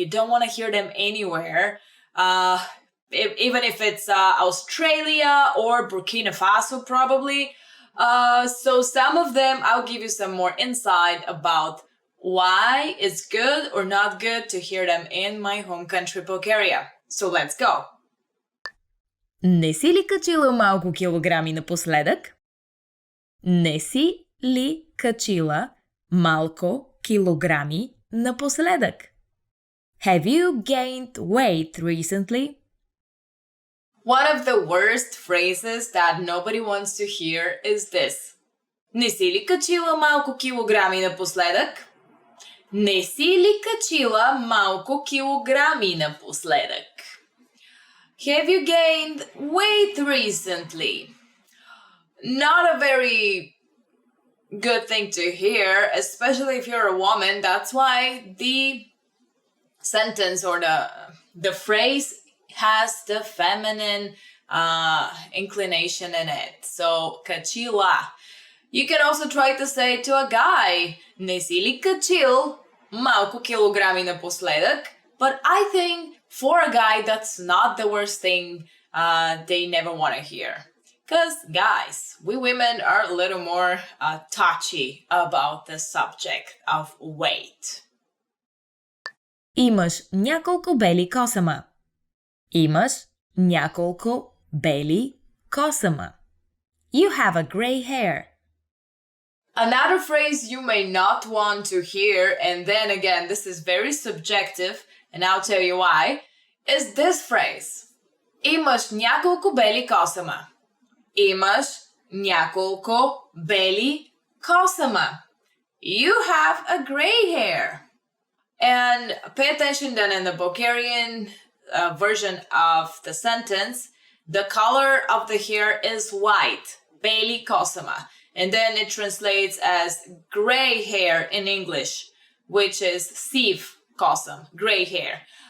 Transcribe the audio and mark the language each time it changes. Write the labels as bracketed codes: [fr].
[en] You don't want to hear them anywhere. Even if it's Australia or Burkina Faso, probably. So some of them, I'll give you some more insight about why it's good or not good to hear them in my home country, Bulgaria. So let's go. [bg] Не си ли качила малко килограми напоследък? Не си ли качила малко килограми напоследък? [en] Have you gained weight recently? One of the worst phrases that nobody wants to hear is this. [bg] Не си ли качила малко килограми напоследък? Не си ли качила малко килограми напоследък? [en] Have you gained weight recently? Not a very good thing to hear, especially if you're a woman. That's why the sentence or the phrase has the feminine inclination in it. So, качила. You can also try to say to a guy, [bg] не си ли качил малко килограми напоследък? [en] But I think for a guy, that's not the worst thing they never want to hear. Because, guys, we women are a little more touchy about the subject of weight. [bg] Имаш няколко бели косама. Имаш няколко бели косама. [en] You have a gray hair. Another phrase you may not want to hear, and then again, this is very subjective, and I'll tell you why, is this phrase. [bg] Имаш няколко бели косама. Имаш няколко бели косама. [en] You have a gray hair. And pay attention then in the Bulgarian version of the sentence, the color of the hair is white, beli kosama. And then it translates as gray hair in English, which is siv kosam, gray hair.